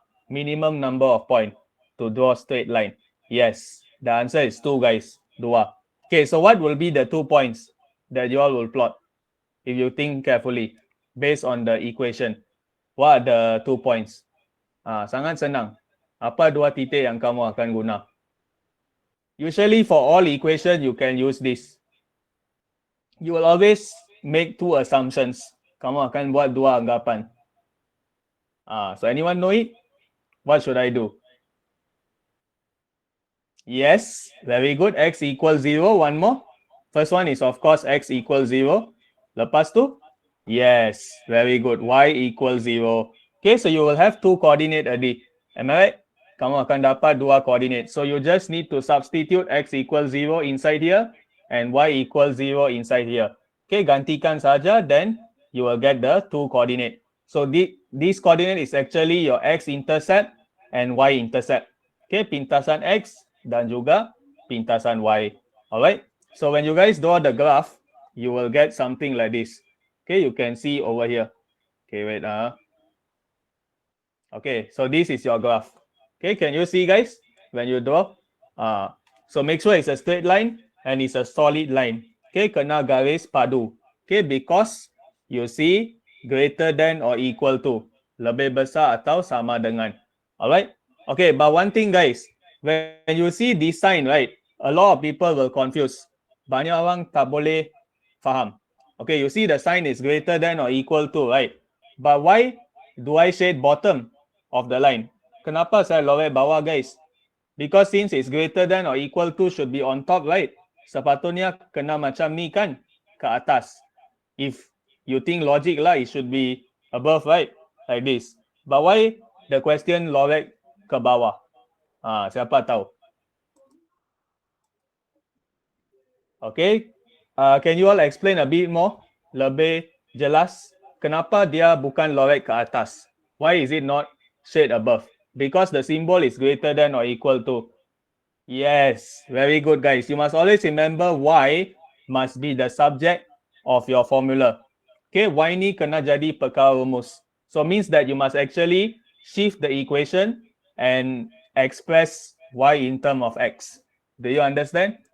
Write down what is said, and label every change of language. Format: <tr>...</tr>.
<en>Minimum number of point to draw straight line. Yes, the answer is 2 guys. 2. Okay, so what will be the 2 points that you all will plot? If you think carefully, based on the equation, what are the 2 points?</en> <ms>Sangat senang. Apa 2 titik yang kamu akan guna?</ms> <en>Usually for all equation, you can use this. You will always make 2 assumptions.</en> <ms>Kamu akan buat 2 anggapan.</ms> <en>So anyone know it? What should I do? Yes, very good. X equals 0. One more. First one is of course X equals 0.</en> <ms>Lepas tu?</ms> <en>Yes, very good. Y equals 0. Okay, so you will have 2 coordinate already. Am I right?</en> <ms>kamu akan dapat dua coordinate.</ms> <en>So you just need to substitute x equals 0 inside here and y equals 0 inside here. Okay,</en> <ms>gantikan saja,</ms> <en>then you will get the two coordinate. So this coordinate is actually your x-intercept and y-intercept.</en> <ms>Okay, pintasan x dan juga pintasan y.</ms> <en>Alright, so when you guys draw the graph, you will get something like this. Okay, you can see over here. Okay, wait. Okay, so this is your graph. Okay, can you see, guys, when you draw? So make sure it's a straight line and it's a solid line. Okay,</en> <ms>kena garis padu.</ms> <en>Okay, because you see greater than or equal to,</en> <ms>lebih besar atau sama dengan.</ms> <en>Alright. Okay, but one thing, guys, when you see this sign, right, a lot of people will confuse.</en> <ms>Banyak orang tak boleh faham.</ms> <en>Okay, you see the sign is greater than or equal to, right? But why do I shade bottom of the line?</en> <ms>Kenapa saya lorek bawah,</ms> <en>guys? Because since it's greater than or equal to should be on top, right?</en> <ms>Sepatutnya kena macam ni kan, ke atas.</ms> <en>If you think logic lah, it should be above, right? Like this. But why the question</en> <ms>lorek ke bawah? Siapa tahu?</ms> <en>Okay, can you all explain a bit more?</en> <ms>Lebih jelas, kenapa dia bukan lorek ke atas?</ms> <en>Why is it not shade above? Because the symbol is greater than or equal to. Yes, very good, guys. You must always remember y must be the subject of your formula. Okay,</en> <ms>y ni kena jadi perkara rumus.</ms> <en>So means that you must actually shift the equation and express y in term of x. Do you understand?</en>